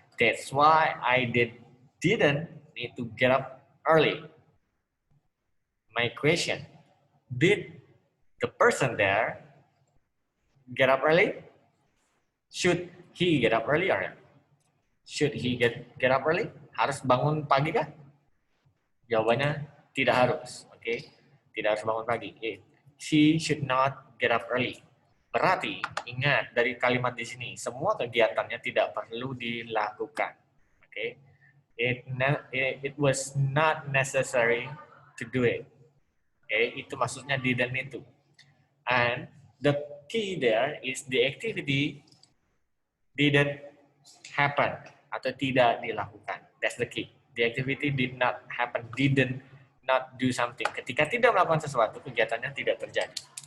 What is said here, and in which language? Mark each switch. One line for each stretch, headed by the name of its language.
English: That's why I didn't need to get up early. My question, did the person there get up early? Should he get up early or not? Should he get up early?
Indonesian: Harus bangun pagi kah? Jawabannya tidak harus. Okay. Tidak harus bangun pagi.
English: She should not get up early.
Indonesian: Berarti, ingat dari kalimat di sini, semua kegiatannya tidak perlu dilakukan.
English: Okay? It was not necessary to do it. Okay?
Indonesian: Itu maksudnya
English: didn't need to. And the key there is the activity didn't happen
Indonesian: atau tidak dilakukan.
English: That's the key. The activity did not happen, didn't not do something.
Indonesian: Ketika tidak melakukan sesuatu, kegiatannya tidak terjadi.